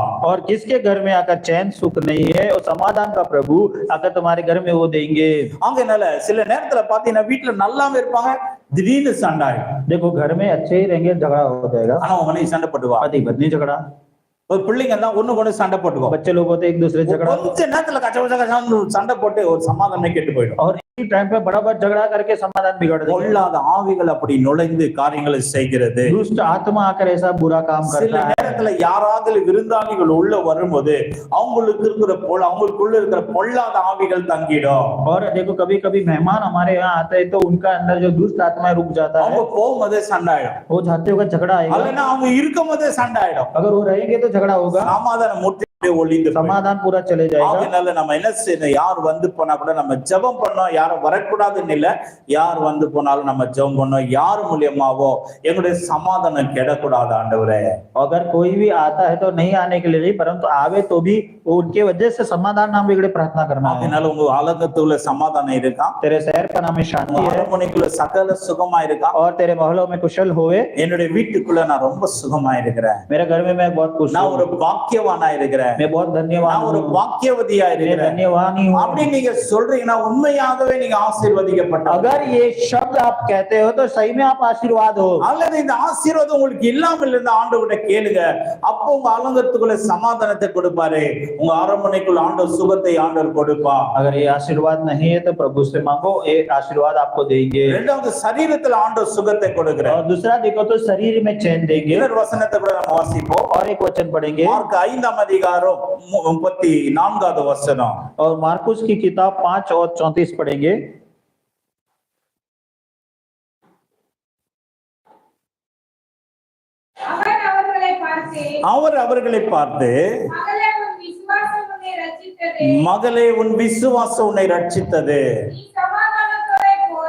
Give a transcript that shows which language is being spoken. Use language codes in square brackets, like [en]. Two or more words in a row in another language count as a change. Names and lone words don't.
[hi] और किसके घर में आकर चैन सुख नहीं है और समाधान का प्रभु आकर तुम्हारे घर में वो देंगे। [ta] அங்கனால சில நேரத்துல பாத்தீங்கன்னா வீட்டுல நல்லாவே இருப்பாங்க, திடீர்னு சண்டை ஆயிடும். [hi] देखो, घर में अच्छे ही रहेंगे, झगड़ा हो जाएगा, [ta] ஆனா உங்க மனைவி சண்டை போட்டுவா. [hi] पति पत्नी झगड़ा, [ta] ஒரு பிள்ளைங்க தான் ஒண்ணு கொண்டு சண்டை போட்டுவோம். [hi] बच्चे लोग होते एक दूसरे झगड़ा, [ta] கொஞ்ச நேரத்துல கச்ச சண்டை போட்டு ஒரு சமாதானமே கெட்டு போயிடும். [hi] और इसी टाइम पे बड़ा बड़ा झगड़ा करके समाधान बिगड़ देंगे। [ta] பொல்லாத ஆவிகள் அப்படி நுழைந்து காரியங்களை செய்கிறது. [hi] दुष्ट आत्मा आकर ऐसा बुरा काम [ta] சில [hi] करता है। [ta] நேரத்துல யாராவது விருந்தாளிகள் உள்ள வரும்போது அவங்களுக்குள்ள இருக்கிற பொல்லாத ஆவிகள் தங்கிடும். [hi] और देखो, कभी कभी मेहमान हमारे यहाँ आते हैं तो उनका अंदर जो दुष्ट आत्मा रुक जाता है, [ta] அவங்க போகும்போதே சண்டை ஆயிடும், [hi] वो जाते हुए झगड़ा आएगा। [ta] இல்லைன்னா அவங்க இருக்கும் போதே சண்டை ஆயிடும். [hi] अगर वो रहेंगे तो झगड़ा होगा। [ta] சமாதானம் முற்றி ஒளிந்து போயிடும். [hi] समाधान पूरा चले जाएगा। [ta] அதனால நம்ம என்ன செய்யணும், யார் வந்து போனா கூட நம்ம ஜெபம் பண்ணோம், யாரும் வரக்கூடாதுன்னு இல்ல, யார் வந்து போனாலும் நம்ம ஜெபம் பண்ணோம், யார் மூலியமாவோ எங்களுடைய சமாதானம் கெடக்கூடாது ஆண்டவரே. [hi] अगर कोई भी आता है तो नहीं आने के लिए नहीं, परंतु आवे तो भी उनके वजह से समाधान नाम बिगड़े प्रार्थना करना है। [ta] அதனால உங்க அலங்கத்துக்குள்ள சமாதானம் இருக்கா, [hi] तेरे शहर का नाम में शांति है [ta] அரண்மனைக்குள்ள சகல சுகமா இருக்கா, [hi] और तेरे महलों में कुशल होवे। [ta] என்னுடைய வீட்டுக்குள்ள நான் ரொம்ப சுகமா இருக்கிறேன், [hi] मेरे घर में मैं बहुत खुश [ta] நான் [hi] हूँ, [ta] ஒரு பாக்கியவானா இருக்கிறேன், [hi] मैं बहुत धन्यवान [ta] நான் ஒரு [hi] हूँ, [ta] பாக்கியவதியா [hi] मैं [ta] இருக்கிறேன் [hi] धन्यवान ही हूँ। [ta] அப்படி நீங்க சொல்றீங்கன்னா உண்மையாகவே நீங்க ஆசீர்வதிக்கப்பட்ட, [hi] अगर ये शब्द आप कहते हो तो सही में आप आशीर्वाद हो। [ta] அல்லது இந்த ஆசீர்வாதம் உங்களுக்கு இல்லாமல் இருந்த ஆண்டவர்கிட்ட கேளுங்க, அப்போ உங்க அலங்கத்துக்குள்ள சமாதானத்தை கொடுப்பாரு, உங்க அரண்மனைக்குள்ள ஆண்டவர் சுகத்தை ஆண்டவர் கொடுப்பா. [hi] अगर ये आशीर्वाद नहीं है तो प्रभु से मांगो, ये आशीर्वाद आपको देंगे। [ta] இரண்டாவது சரீரத்துல ஆண்டவர் சுகத்தை கொடுக்கிறார். [hi] और दूसरा देखो तो शरीर में चैन देंगे। [ta] இன்னொரு வசனத்தை கூட நம்ம வாசிப்போம். [hi] और एक वचन पढ़ेंगे, [ta] மார்க் 5ஆம் அதிகாரம் 34வது வசனம். [hi] और मार्कुस की किताब 5 और 34 पढ़ेंगे। [ta] அவர் அவர்களை பார்த்து, அவர் அவர்களை பார்த்து, மகளே உன் விசுவாசம் உன்னை ரட்சித்தது, மகளே உன் விசுவாசம் உன்னை ரட்சித்தது, நீ சமாதானத்தோடே போய்